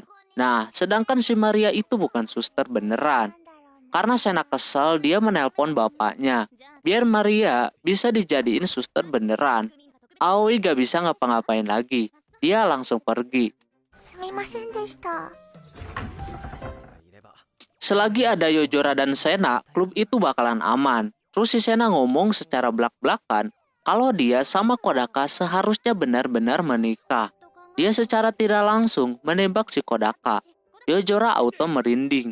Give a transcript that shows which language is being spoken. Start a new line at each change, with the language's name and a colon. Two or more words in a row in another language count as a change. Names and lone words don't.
Indonesian: Nah, sedangkan si Maria itu bukan suster beneran. Karena Sena kesal, dia menelpon bapaknya, biar Maria bisa dijadiin suster beneran. Aoi gak bisa ngapa-ngapain lagi, dia langsung pergi.
Japanese: すみませんでした。
Indonesian: Selagi ada Yojora dan Sena, klub itu bakalan aman. Terus si Sena ngomong secara belak-belakan kalau dia sama Kodaka seharusnya benar-benar menikah. Dia secara tidak langsung menembak si Kodaka. Yojora auto merinding.